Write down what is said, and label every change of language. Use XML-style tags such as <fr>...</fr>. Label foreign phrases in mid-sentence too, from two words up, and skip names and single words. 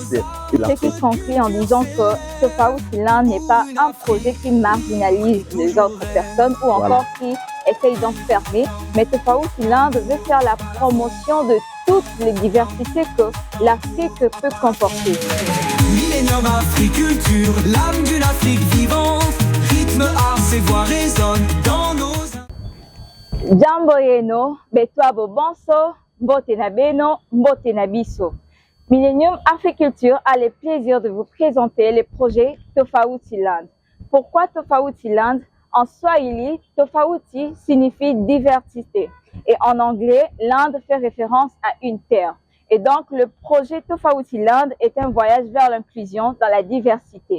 <fr>C'est qui conclut en disant que Tofauti-Land n'est pas un projet qui marginalise les autres personnes ou encore qui essaye d'enfermer, mais Tofauti-Land veut faire la promotion de toutes les diversités que l'Afrique peut comporter. Millénium Africulture, l'âme d'une Afrique vivante, rythme, art, ses voix résonnent dans nos...</fr> <sw>Jambo yeno,</sw> <ln>betwa bonso, mbote na beno, mbote na biso.</ln> <fr>Millennium Africulture a le plaisir de vous présenter le projet Tofauti-Land. Pourquoi Tofauti-Land? En Swahili, Tofauti signifie diversité et en anglais, land fait référence à une terre. Et donc, le projet Tofauti-Land est un voyage vers l'inclusion dans la diversité.</fr>